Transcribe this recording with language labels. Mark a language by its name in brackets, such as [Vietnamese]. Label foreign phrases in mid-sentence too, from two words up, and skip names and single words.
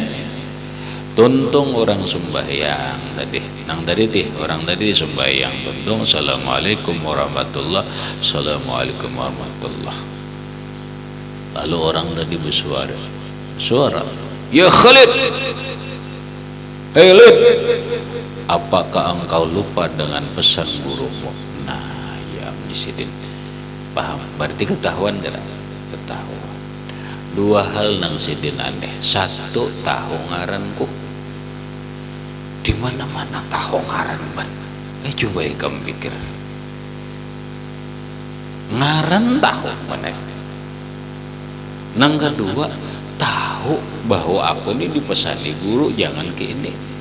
[Indonesian] Tuntung orang sembahyang tadi, orang tadi sembahyang tuntung [Arabic] السلام عليكم ورحمة الله, السلام عليكم ورحمة الله. [Indonesian] Lalu orang tadi bersuara, ya Khalid, Khalid, apakah engkau lupa dengan pesan gurumu? Nah, ya di sini paham, berarti ketahuan tidak? Ketahuan. Dua hal nang sidin aneh. [Banjar] Satu, tahu ngaranku. Di mana-mana tahu ngaran ban. [Indonesian] Coba kamu pikir. Ngaran tahu mana? Nang kedua, tahu bahwa aku ini dipesani guru jangan ke ini.